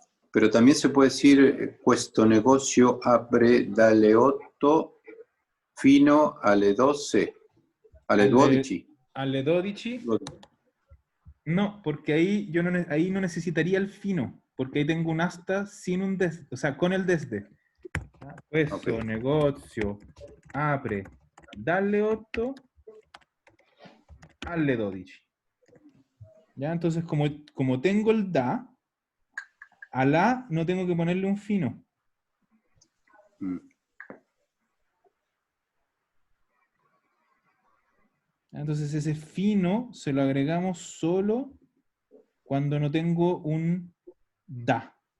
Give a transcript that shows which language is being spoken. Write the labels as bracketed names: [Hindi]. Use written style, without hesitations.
[Spanish] Pero también se puede decir [Italian] questo negozio apre dalle 8 fino alle 12, alle 12. [Spanish] Alle 12, no, porque ahí yo no, ahí no necesitaría el fino, porque ahí tengo un asta sin un desde, o sea, con el desde. [Italian] Questo Ok. negozio apre dalle 8 alle 12. [Spanish] ¿Ya? Entonces, como tengo el da, a la no tengo que ponerle un fino. Mm. Entonces ese fino se lo agregamos solo cuando no tengo un da.